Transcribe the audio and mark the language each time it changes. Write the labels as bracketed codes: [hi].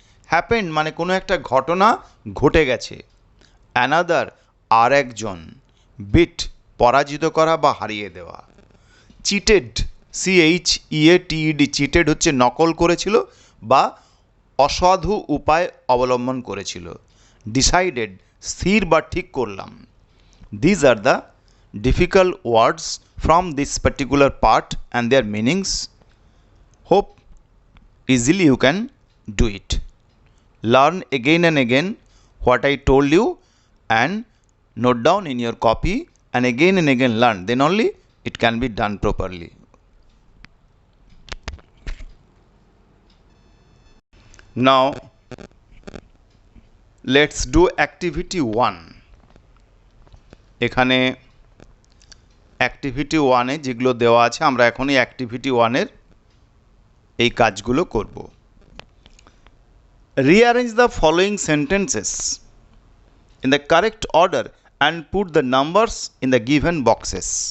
[bn] Happened মানে কোনো একটা ঘটনা ঘটে গেছে। অ্যানাদার আর একজন। বিট পরাজিত করা বা হারিয়ে দেওয়া। চিটেড CHEATED, চিটেড হচ্ছে নকল করেছিল বা অসাধু উপায় অবলম্বন করেছিল। ডিসাইডেড স্থির বা ঠিক করলাম। [en] These are the difficult words from this particular part and their meanings. Hope easily you can do it. Learn again and again what I told you and note down in your copy and again learn. Then only it can be done properly. Now let's do activity 1. [bn] এখানে activity 1 এ যেগুলো দেওয়া আছে আমরা এখন এই activity 1 এর এই কাজগুলো করব। [en] Rearrange the following sentences in the correct order and put the numbers in the given boxes.